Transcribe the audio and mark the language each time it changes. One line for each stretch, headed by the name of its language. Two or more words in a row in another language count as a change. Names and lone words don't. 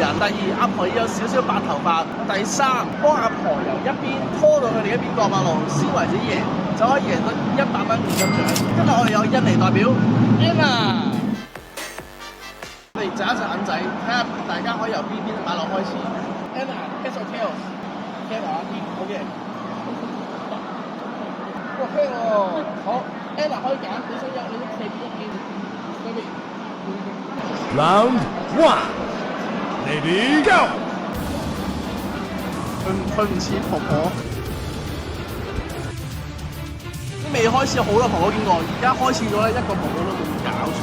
Cantonese: 第二，阿婆要有少少白頭髮。第三，幫阿婆由一邊拖到佢哋一邊過馬路先為止贏，就可以贏到100蚊現金獎。今日我哋有印尼代表 Anna， 我哋擲一隻銀仔，睇下大家可以由邊馬路開始。Anna，
English: heads or tails？
Cantonese: head 啊，OK。哇，輕喎！好 ，Anna 可以揀，你想有你企邊一邊？嗰邊。
English: Round 1 Lady Go！
Cantonese: 佢唔似婆婆，未開始好多婆婆見過，而家開始咗咧，一個婆婆都冇搞錯。